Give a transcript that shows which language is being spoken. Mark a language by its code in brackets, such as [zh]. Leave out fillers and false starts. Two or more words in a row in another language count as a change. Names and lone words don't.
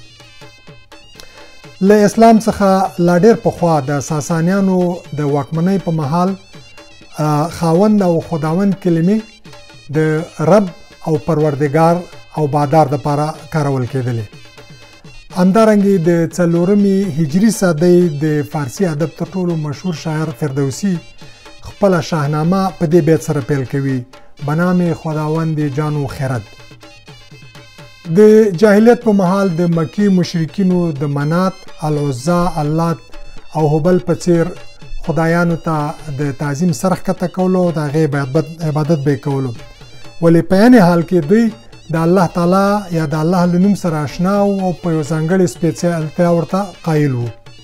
[ps] له اسلام څخه لا ډېر پخوا د ساسانیانو د واکمنۍ په مهال خاوند او خداوند کلمې د رب او پروردگار او بادار دپاره کارول کېدلې. همدارنګې د 4مې هجري صدۍ د فارسي ادب تر ټولو مشهور شاعر فردوسي خپله شاهنامه په دې بیت سره پیل کوي: [fa] بنام خداوند جان و خرد. [ps] د جاهلیت په مهال د مکی مشرکینو د منات، العزا، اللات او هبل په څیر خدایانو ته د تعظیم سر ښکته کولو او د هغې عبادت به یې کولو، ولې په عین حال کې دوی د الله تعالی یا د الله له نوم سره اشنا او په یو ځانګړې سپېڅلتیا ورته قایل وو.